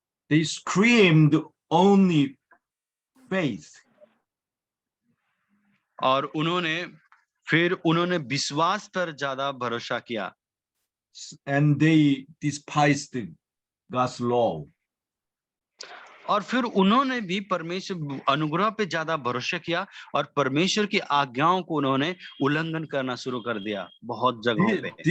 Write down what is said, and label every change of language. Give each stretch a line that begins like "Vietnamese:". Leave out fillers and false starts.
English: They screamed only faith.
Hindi: और उन्होंने विश्वास पर ज्यादा भरोसा किया।
English: And they despised God's law.
Hindi: और फिर उन्होंने भी परमेश्वर अनुग्रह पे ज्यादा भरोसा किया और परमेश्वर की आज्ञाओं को उन्होंने उल्लंघन करना शुरू कर दिया बहुत जगहों पे।